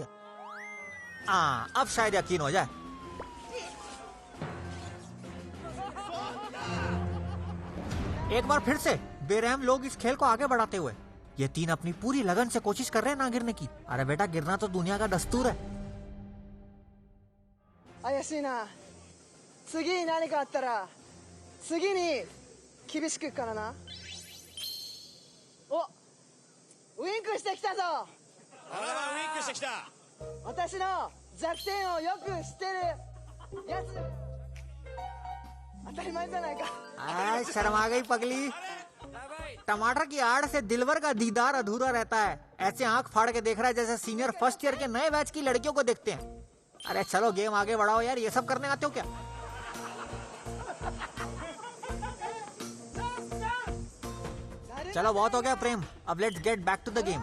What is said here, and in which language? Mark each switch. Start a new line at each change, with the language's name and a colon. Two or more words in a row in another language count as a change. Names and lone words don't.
Hindi: अब शायद यकीन हो जाए। एक बार फिर से बेरहम लोग इस खेल को आगे बढ़ाते हुए। ये 3 अपनी पूरी लगन से कोशिश कर रहे हैं ना गिरने की। अरे बेटा, गिरना तो दुनिया का दस्तूर है।
Japanese: 怪しいな。次に何かあったら次に厳しくいくからな。お、ウインクしてきたぞ。あらウインクしてきた。私の弱点をよく知ってるやつ。当たり前じゃないか。
Hindi: शर्मा गई पगली। टमाटर की आड़ से दिलवर का दीदार अधूरा रहता है। ऐसे आंख फाड़ के देख रहा है जैसे
English: senior first year
Hindi: के नए बैच की लड़कियों को देखते हैं। अरे चलो गेम आगे बढ़ाओ यार, ये सब करने आते हो क्या? चलो बहुत हो गया प्रेम, अब
English: let's get back to the game.